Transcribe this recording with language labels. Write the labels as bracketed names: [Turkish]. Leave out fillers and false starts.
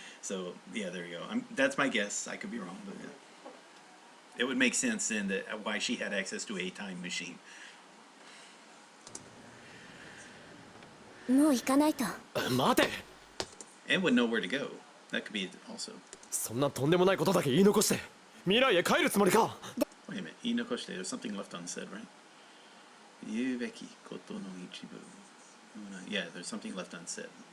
[English] So yeah, there you go. That's my guess. I could be wrong, but yeah. It would make sense then that why she had access to a time machine. [Japanese] もう行かないと。待て。 [English] And would know where to go. That could be also. [Japanese] そんなとんでもないことだけ言い残して未来へ帰るつもりか。 [English] Wait a minute. 言い残して there's something left unsaid, right? [Japanese] 言うべきことの一部。 [English] Yeah, there's something left unsaid.